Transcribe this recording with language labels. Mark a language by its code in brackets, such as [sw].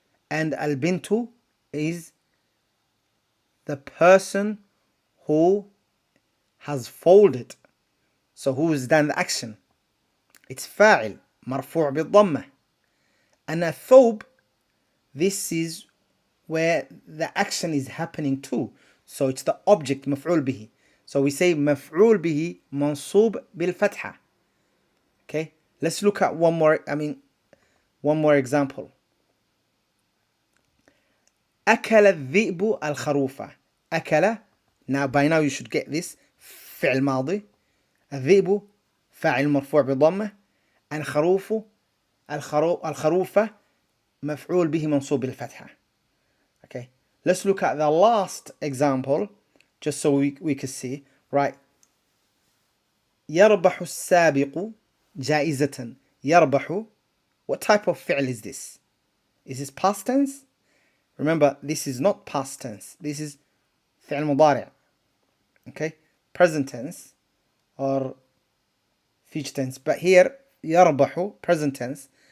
[en] And البنت is the person who has folded. So who has done the action? It's [ar] فاعل مرفوع بالضمة. [en] And الثوب, this is where the action is happening to. So it's the object مفعول به. So we say [ar] مفعول به منصوب بالفتحة. [en] Okay, let's look at one more example. [ar] أكل الذئب الخروف. [en] أكل, now by now you should get this, فعل ماضي. [ar] الذئب فاعل مرفوع بضمة. and الخروف مفعول به منصوب بالفتحة. [en] Okay, let's look at the last example just so we can see. [ar] Right, يربح السابق جائزة. [en] يربح, what type of فعل is this? Is this past tense? Remember, this is not past tense. This is فعل مضارع. Okay, present tense or future tense. But here يربح present tense.